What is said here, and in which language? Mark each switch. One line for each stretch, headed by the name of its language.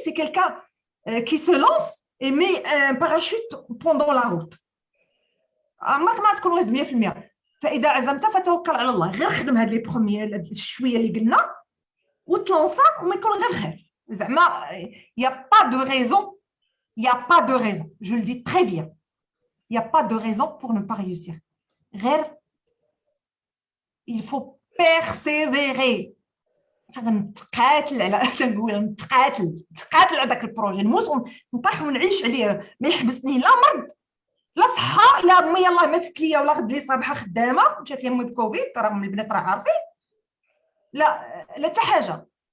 French: C'est quelqu'un qui se lance et met un parachute pendant la route.
Arabic: عمرك ما تكون واجد 100%. فاذا عزمت فتوكل على الله، غير خدم هاد لي بروميير الشويه اللي قلنا وتلونسا وما يكون غير خير.
French: زعما y a pas de raison, y a pas de raison, je le dis très bien, y a pas de raison pour ne pas réussir. غير il faut persévérer.
Arabic: نتقاتل على تنقول نتقاتل على داك البروجي، نموت ونطيح ونعيش عليه، ما يحبسني لا مرض لا صحه لا امي يلاه ماتت ليا ولا غد لي صباحه خدامه مشات لي امي بكوفيد، راهم البنات راه عارفين. لا حتى حاجه.